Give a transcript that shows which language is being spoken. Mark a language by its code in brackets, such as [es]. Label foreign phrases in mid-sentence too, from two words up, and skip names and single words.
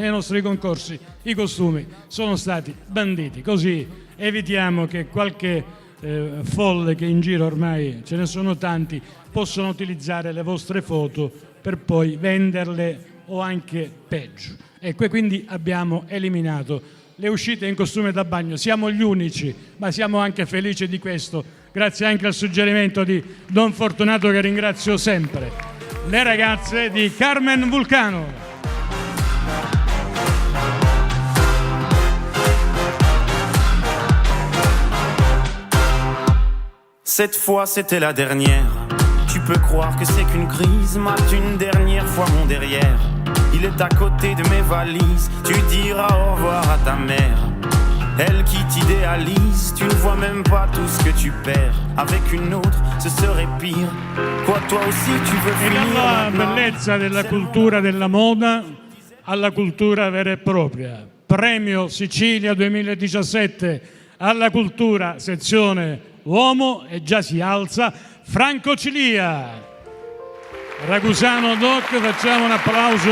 [it] Nei nostri concorsi i costumi sono stati banditi, così evitiamo che qualche folle, che in giro ormai ce ne sono tanti, possano utilizzare le vostre foto per poi venderle o anche peggio. E quindi abbiamo eliminato le uscite in costume da bagno. Siamo gli unici, ma siamo anche felici di questo, grazie anche al suggerimento di Don Fortunato, che ringrazio sempre. Le ragazze di Carmen Vulcano. [fr] Cette fois c'était la dernière. Tu peux croire que c'est qu'une crise, mate une dernière fois mon derrière. Il est à côté de mes valises, tu diras au revoir à ta mère. Elle qui t'idéalise, tu ne vois même pas tout ce que tu perds. Avec une autre, ce serait pire. Quoi, toi aussi, tu veux [it] E [fr] finir [it] dalla [fr] maintenant? [it] bellezza della cultura della moda alla cultura vera e propria. Premio Sicilia 2017 alla cultura, sezione uomo, e già si alza Franco Cilia. Ragusano Doc, facciamo un applauso.